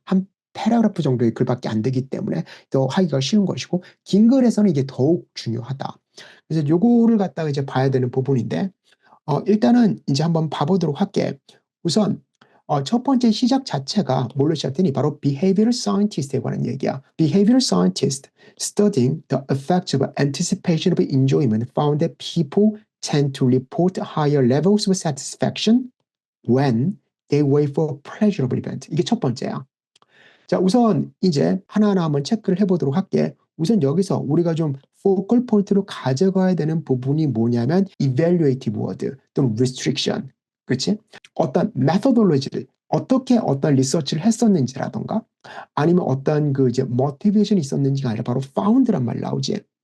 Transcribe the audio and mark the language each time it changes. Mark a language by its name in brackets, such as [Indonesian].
[Korean] 한 패러그래프 정도의 글밖에 안 되기 때문에 더 하기가 쉬운 것이고 긴 글에서는 이게 더욱 중요하다. 그래서 요거를 갖다가 이제 봐야 되는 부분인데 일단은 이제 한번 봐보도록 할게. 우선 첫 번째 시작 자체가 뭘로 시작되니 바로 behavioral scientist에 관한 얘기야. [English] behavioral scientist studying the effects of anticipation of enjoyment found that people tend to report higher levels of satisfaction when they wait for pleasurable event. [Korean] 이게 첫 번째야. 자, 우선 이제 하나하나 한번 체크를 해보도록 할게. 우선 여기서 우리가 좀 focal 포인트로 가져가야 되는 부분이 뭐냐면 evaluative word 또는 restriction. 그렇지? 어떤 methodology를 어떻게 어떤 리서치를 했었는지라던가 아니면 어떤 그 이제 motivation이 있었는지가 아니라 바로 found란 말 나오지.